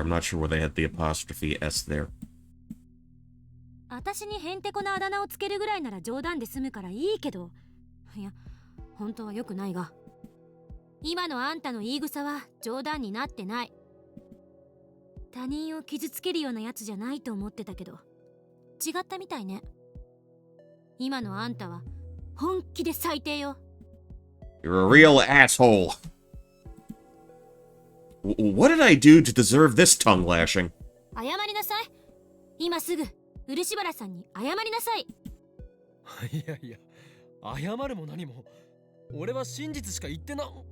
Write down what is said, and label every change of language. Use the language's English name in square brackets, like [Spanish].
[English] I'm not sure where they had the apostrophe S there. [Japanese] 私にへんてこなあだ名をつけるぐらいなら冗談で済むからいいけど、いや、本当は良くないが、今のあんたの言い草は冗談になってない。他人を傷つけるようなやつじゃないと思ってたけど、違ったみたいね。今のあんたは本気で最低よ。 [English] You're a real asshole. What did I do to deserve this tongue lashing? [Japanese] 謝りなさい。今すぐ漆原さんに謝りなさい。いやいや、謝るも何も。俺は真実しか言ってな。